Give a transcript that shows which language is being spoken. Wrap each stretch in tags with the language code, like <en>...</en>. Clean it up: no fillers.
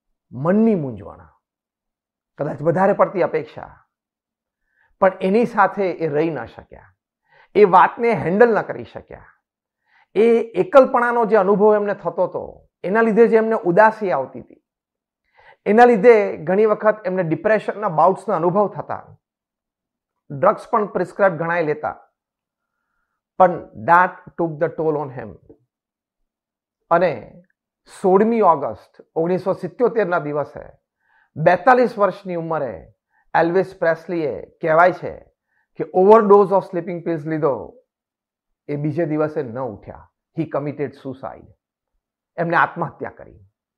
<gu>મનની મૂંઝવણ, કદાચ વધારે પડતી અપેક્ષા, પણ એની સાથે એ રહી ન શક્યા. એ વાતને હેન્ડલ ન કરી શક્યા. એ એકલપણાનો જે અનુભવ એમને થતો હતો, એના લીધે જે એમને ઉદાસી આવતી હતી, એના લીધે ઘણી વખત એમને ડિપ્રેશનના બાઉટ્સના અનુભવ થતા. ડ્રગ્સ પણ પ્રિસ્ક્રાઇબ ઘણાય લેતા.</gu> <en>પણ that took the toll on him.</en> <gu>અને 16મી ઓગસ્ટ 1977ના દિવસે 42 વર્ષની ઉંમરે એલ્વિસ પ્રેસ્લીએ કહેવાય છે કે</gu> <en>overdose of sleeping pills</en> <gu>લીધો. એ બીજે દિવસે ન ઉઠ્યા.</gu> <en>He committed suicide.</en> <gu>એમને આત્મહત્યા કરી.</gu>